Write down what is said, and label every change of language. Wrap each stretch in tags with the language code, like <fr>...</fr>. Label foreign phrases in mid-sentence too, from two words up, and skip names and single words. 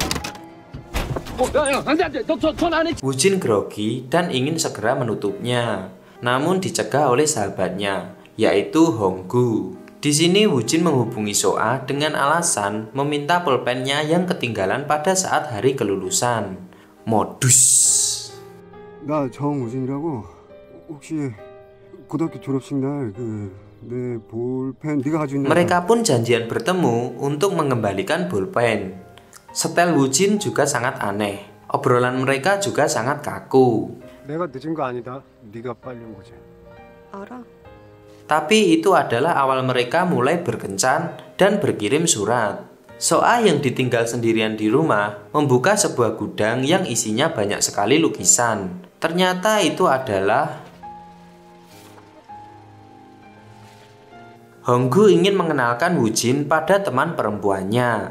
<id>Wujin grogi dan ingin segera menutupnya, namun dicegah oleh sahabatnya, yaitu Honggu. Di sini Wujin menghubungi Soa dengan alasan meminta pulpennya yang ketinggalan pada saat hari kelulusan. Modus.</id> <ko>나 정우진이라고. 혹시 고등학교 졸업식 날 내 볼펜 네가 가지고 있는.</ko> <id>Mereka pun janjian bertemu untuk mengembalikan bolpen. Setel Wujin juga sangat aneh. Obrolan mereka juga sangat kaku.</id> <ko>내가 늦은 거 아니다. 네가 빨리 온 거지. 알아.</ko> <id>Tapi itu adalah awal mereka mulai berkencan dan berkirim surat. Soa yang ditinggal sendirian di rumah membuka sebuah gudang yang isinya banyak sekali lukisan. Ternyata itu adalah Honggu ingin mengenalkan Wujin pada teman perempuannya.</id>